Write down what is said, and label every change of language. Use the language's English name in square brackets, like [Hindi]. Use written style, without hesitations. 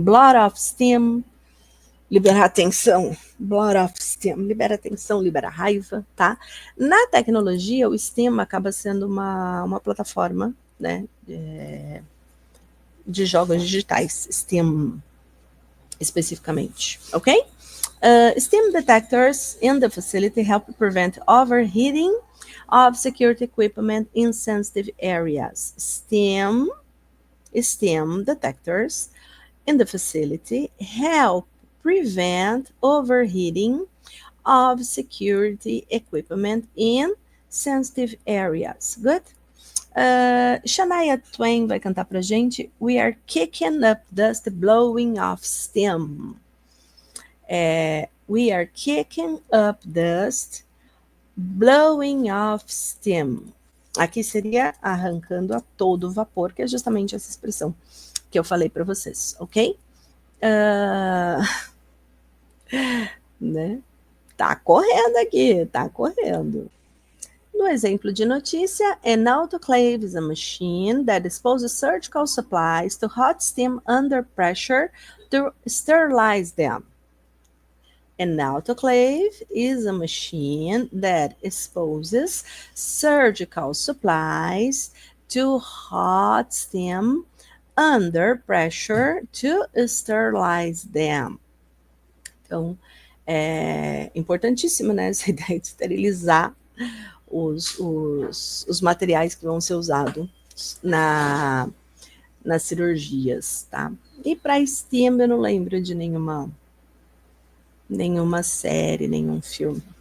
[English] Blood of steam, [Portuguese] liberar tensão. [English] Blood of steam, [Portuguese] libera tensão, libera raiva, tá? Na tecnologia, o Steam acaba sendo uma plataforma, né, de jogos digitais, Steam especificamente, ok? [English] Steam detectors in the facility help prevent overheating of security equipment in sensitive areas. Steam detectors in the facility help prevent overheating of security equipment in sensitive areas. Good? Shania Twain [Portuguese] vai cantar pra gente [English] We Are Kicking Up Dust, Blowing Off Steam. We are kicking up dust, blowing off steam. [Portuguese] Aqui seria arrancando a todo vapor, que é justamente essa expressão que eu falei para vocês, ok? Né? Tá correndo aqui, tá correndo. No exemplo de notícia, [English] an autoclave is a machine that disposes surgical supplies to hot steam under pressure to sterilize them. An autoclave is a machine that exposes surgical supplies to hot steam under pressure to sterilize them. [Portuguese] Então, é importantíssimo, né, essa ideia de esterilizar os materiais que vão ser usados nas cirurgias, tá? E para STEAM eu não lembro de nenhuma série, nenhum filme.